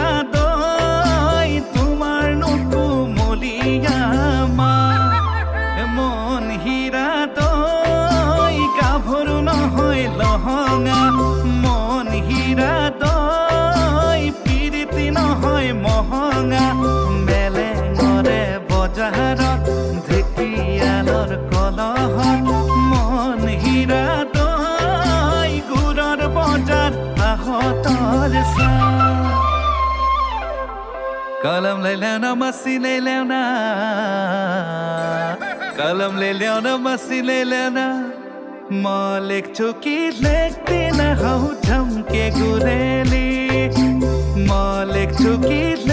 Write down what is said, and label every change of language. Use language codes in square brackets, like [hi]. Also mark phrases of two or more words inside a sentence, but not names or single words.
[as] দই তোমাৰ নুকুমলীয়া মা মন হীৰা দই গাভৰু নহয় লহঙা হীৰা দই পিৰিতি নহয় মহঙা মেলেঙৰে বজাৰত ঢেকিয়ালৰ কলহত মন হীৰা দই গুৰৰ বজাৰ আহতৰ [ne] कलम ले ल्याउन मसी ले ल्याउन कलम ले ल्याउन मसी ले ल्याउन म लेख्छु कि लेख्दिन हौ झम्के गुलेली म लेख्छु कि